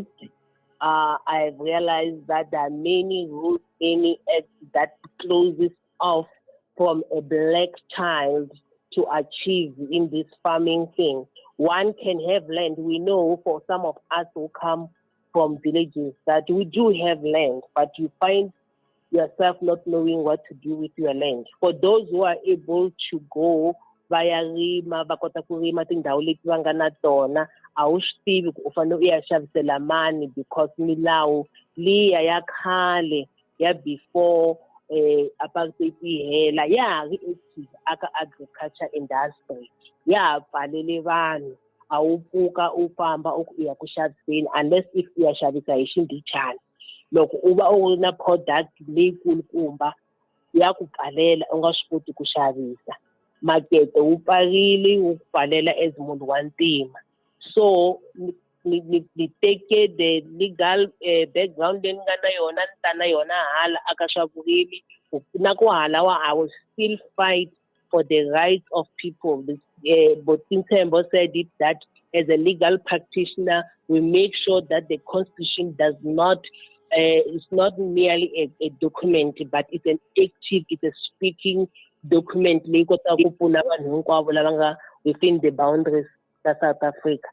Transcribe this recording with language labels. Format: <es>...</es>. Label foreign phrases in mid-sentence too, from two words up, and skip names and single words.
<en>I've realized that there are many rules, many acts that closes off from a black child to achieve in this farming thing. One can have land. We know for some of us who come from villages that we do have land, but you find yourself not knowing what to do with your land.</en> <ts>For those who are able to go via rima, bakota ku rima tindhawu leti va nga na tona, a wu swi tivi ku u fanele u ya xavisela mani because milawu liya ya khale ya</ts> <en>before apartheid</en> <ts>yi hela ya ha ri active aka</ts> <en>agriculture industry,</en> <ts>ya ha pfalele vanhu. A wu pfuka u famba u ya ku xaviseni</ts> <en>unless if</en> <ts>u ya xavisa hi xindichana. Loko u va u ri na product leyikulukumba ya ku pfalela u nga swi koti ku xavisa. Makete wu pfarile wu ku pfalela as munhu wa ntima. So ni teke</ts> <en>the legal background</en> <ts>leyi ni nga na yona ni ta na yona hala aka swa vurimi na ku halawa.</ts> <en>I will still fight for the rights of people. But NTSHEMBO said it that as a legal practitioner, we make sure that the Constitution does not, it's not merely a document, but it's an active, it's a speaking document within the boundaries of South Africa.</en>